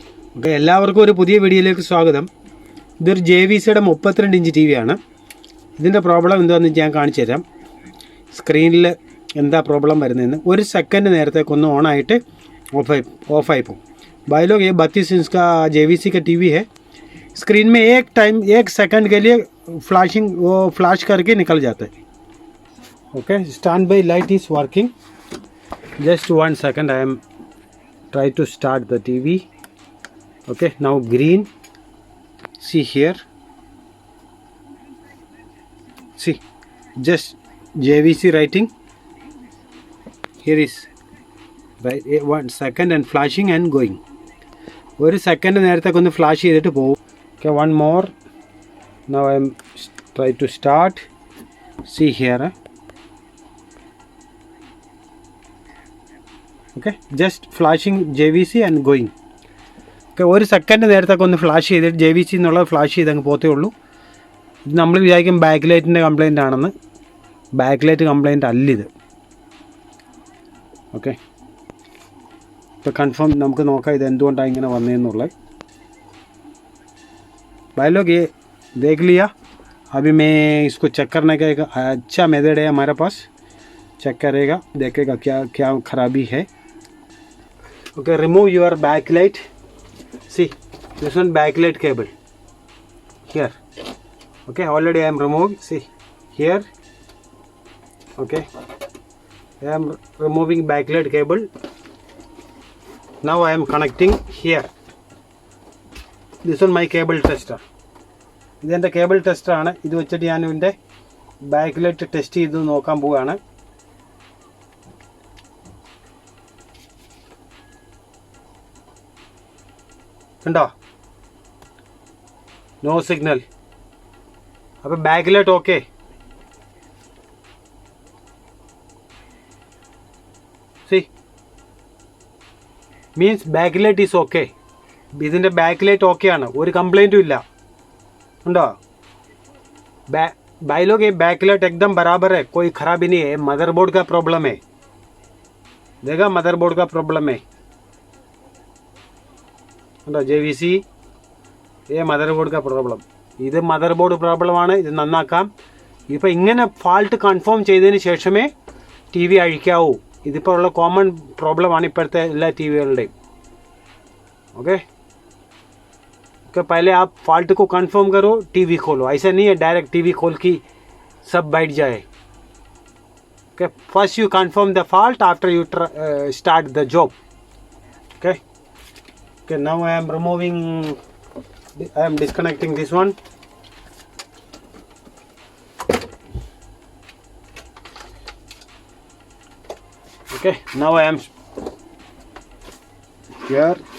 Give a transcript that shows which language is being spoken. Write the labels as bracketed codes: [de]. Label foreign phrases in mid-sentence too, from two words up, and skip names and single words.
[ml] ഓക്കെ, എല്ലാവർക്കും ഒരു പുതിയ വീഡിയോയിലേക്ക് സ്വാഗതം. ഇതൊരു JVCയുടെ 32 ഇഞ്ച് TV ആണ്. ഇതിൻ്റെ പ്രോബ്ലം എന്താണെന്ന് ഞാൻ കാണിച്ചു തരാം. സ്ക്രീനിൽ എന്താ പ്രോബ്ലം വരുന്നതെന്ന്. ഒരു സെക്കൻഡ് നേരത്തേക്കൊന്ന് ഓണായിട്ട് ऑफ പോകും. [hi] भाई लोग ये 32 इंच का JVC का TV है. स्क्रीन में एक सेकंड के लिए फ्लैश करके निकल जाता है. [en] okay, stand by light is working. just 1 second, I am try to start the TV. Okay, now green. See here. See, just JVC writing. Here is right 1 second and flashing and going. [ml] ഒരു സെക്കൻഡ് നേരത്തേക്ക് ഒന്ന് ഫ്ലാഷ് ചെയ്തിട്ട് പോകും. [en] okay, one more. now I am try to start. see here. okay, just flashing JVC and going. [ml] ഓക്കെ, ഒരു സെക്കൻഡ് നേരത്തേക്ക് ഒന്ന് ഫ്ലാഷ് ചെയ്തിട്ട് JVC എന്നുള്ളത് ഫ്ലാഷ് ചെയ്ത് അങ്ങ് പോത്തേ ഉള്ളൂ. ഇത് നമ്മൾ വിചാരിക്കും [en] back lightിൻ്റെ complaint [ml] ആണെന്ന്. [en] back light complaint [ml] അല്ലിത്. ഓക്കെ, ഇപ്പോൾ കൺഫേം നമുക്ക് നോക്കാം ഇത് എന്തുകൊണ്ടാണ് ഇങ്ങനെ വന്നതെന്നുള്ളത്. [hi] भाई लोग ये देख लिया. अभी मैं इसको चेक करने का एक अच्छा मेथड है हमारे पास. चेक करेगा, देखेगा क्या क्या खराबी है. [en] okay, remove your back light. see this one back light cable here. Okay, already I am removed. See here. Okay, I am removing backlight cable. Now I am connecting here. This one my cable tester. [ml] ഇതെൻ്റെ കേബിൾ ടെസ്റ്ററാണ്. ഇത് വെച്ചിട്ട് ഞാൻ ഇതിൻ്റെ ബാക്ക്ലൈറ്റ് ടെസ്റ്റ് ചെയ്ത് നോക്കാൻ പോവുകയാണ്. കണ്ടോ, [en] no signal. അപ്പോൾ backlight okay. see means backlight is okay. [ml] ഇതിൻ്റെ ബാക്ക്ലൈറ്റ് ഓക്കെയാണ്, ഒരു കംപ്ലൈൻറ്റും ഇല്ല. [hi] उണ്ടോ भाई लोग, ये बैकलाइट एकदम बराबर है, कोई खराबी नहीं है. मदरबोर्ड का प्रॉब्लम है. देखा, मदरबोर्ड का प्रॉब्लम है. ഉണ്ടോ JVC, ये മദർബോർഡ് का प्रॉब्लम. [ml] ഇത് മദർബോർഡ് പ്രോബ്ലം ആണ്. ഇത് നന്നാക്കാം. ഇപ്പോൾ ഇങ്ങനെ [en] fault confirm [ml] ചെയ്തതിന് ശേഷമേ TV അഴിക്കാവൂ. ഇതിപ്പോൾ ഉള്ള [en] common problemആണ് [ml] ഇപ്പോഴത്തെ എല്ലാ TVകളുടെയും. [hi] ओके, कि पहले आप फॉल्ट को कंफर्म करो, TV खोलो. ऐसा नहीं है डायरेक्ट TV खोल के सब बैठ जाए. [en] Okay, first you confirm the fault, after you start the job. Okay, okay, now I am removing, I am disconnecting this one. Okay, now I am here.